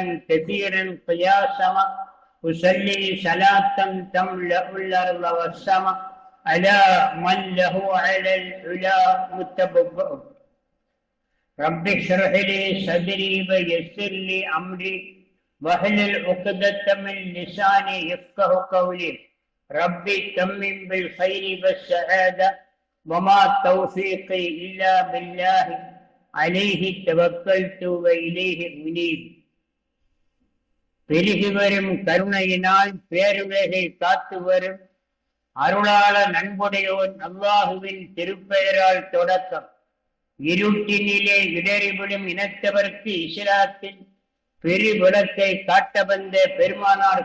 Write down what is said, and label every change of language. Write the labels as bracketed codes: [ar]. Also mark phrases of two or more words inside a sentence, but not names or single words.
[ar] كثيرا قياسا أصلي صلاة تملأ الأرض والسماء على من له على العلا متبوأ رب اشرح لي صدري ويسر لي أمري واحلل عقدة من لساني يفقه قولي ربي تمم بالخير والسعادة وما توفيقي إلا بالله عليه توكلت وإليه منيب. [ta] பெருகி வரும் கருணையினால் பேருலகை காத்து வரும் அருளாள நண்புடையோன் அல்லாஹுவின் திருப்பெயரால் தொடக்கம். இருட்டினிலே இடறிவிடும் இனத்தவர்க்கு இஸ்லாத்தின் பெருவிளக்கை காட்ட வந்த பெருமானார்